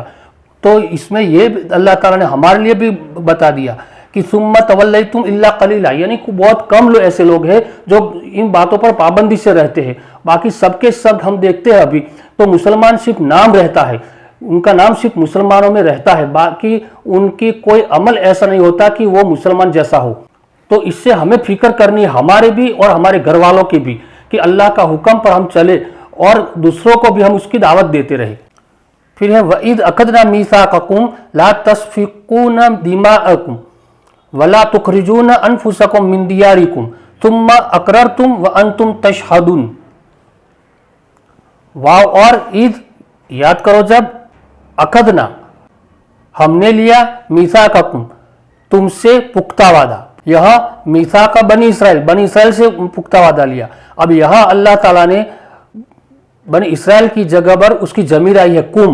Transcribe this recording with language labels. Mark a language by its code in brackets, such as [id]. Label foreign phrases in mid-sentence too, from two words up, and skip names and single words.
[ur] تو اس میں یہ اللہ تعالیٰ نے ہمارے لیے بھی بتا دیا کہ [ar] ثم تولیتم الا قلیلا، [ur] یعنی بہت کم لوگ ایسے لوگ ہیں جو ان باتوں پر پابندی سے رہتے ہیں، باقی سب کے سب ہم دیکھتے ہیں ابھی تو مسلمان صرف نام رہتا ہے، ان کا نام صرف مسلمانوں میں رہتا ہے، باقی ان کی کوئی عمل ایسا نہیں ہوتا کہ وہ مسلمان جیسا ہو۔ تو اس سے ہمیں فکر کرنی ہے، ہمارے بھی اور ہمارے گھر والوں کی بھی، کہ اللہ کا حکم پر ہم چلے اور دوسروں کو بھی ہم اس کی دعوت دیتے رہے۔ پھر ہے [ar] وإذ أخذنا ميثاقكم لا تسفكون دماءكم ولا تخرجون أنفسكم من دياركم ثم أقررتم وأنتم تشهدون. [ur] واؤ اور عید یاد کرو، جب اخذنا ہم نے لیا، میثاقکم تم سے پختہ وعدہ، یہ میثاقا بنی اسرائیل سے پختہ وعدہ لیا. اب یہ اللہ تعالیٰ نے بنی اسرائیل کی جگہ پر اس کی ضمیر آئی ہے کم.